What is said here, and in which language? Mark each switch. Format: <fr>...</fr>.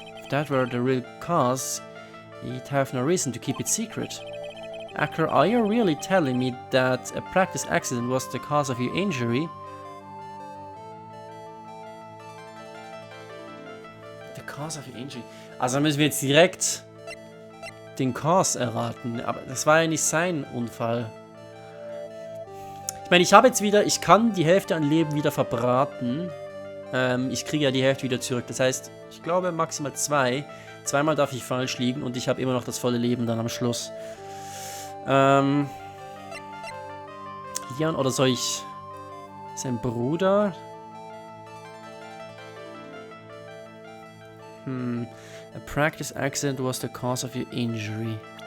<en>If that were the real cause, he'd have no reason to keep it secret. Acker, are you really telling me that a practice accident was the cause of your injury? The cause of your injury?</en> <de>Also müssen wir jetzt direkt den Cause erraten. Aber das war ja nicht sein Unfall. Ich meine, ich habe jetzt wieder, ich kann die Hälfte an Leben wieder verbraten. Ich kriege ja die Hälfte wieder zurück. Das heißt, ich glaube maximal 2. Zweimal darf ich falsch liegen und ich habe immer noch das volle Leben dann am Schluss. Jan, oder soll ich sein Bruder?</de> <en>A practice accident was the cause of your injury.</en>